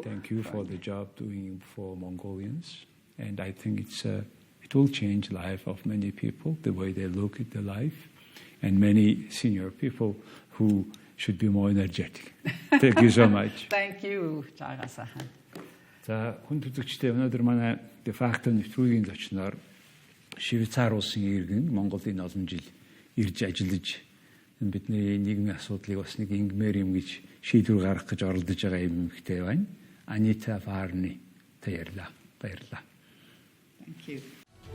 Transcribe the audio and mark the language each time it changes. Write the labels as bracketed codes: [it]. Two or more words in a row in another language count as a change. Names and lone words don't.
[en] Thank you for the job doing for Mongolians. And I think it will change the life of many people, the way they look at the life, and many senior people who should be more energetic. Thank you so much. Thank you, Jargal. [mn] За хүн төзөгчтэй өнөөдөр манай Defacto нэвтрүүлгийн зочноор Швейцар улсын иргэн Монголын олон жил ирж ажиллаж бидний нийгмийн асуудлыг бас нэг ингмээр юм гэж шийдвэр гаргах гэж оролдож байгаа эмэгтэй байна. Анита Фаарни баярлалаа. [en] Thank you.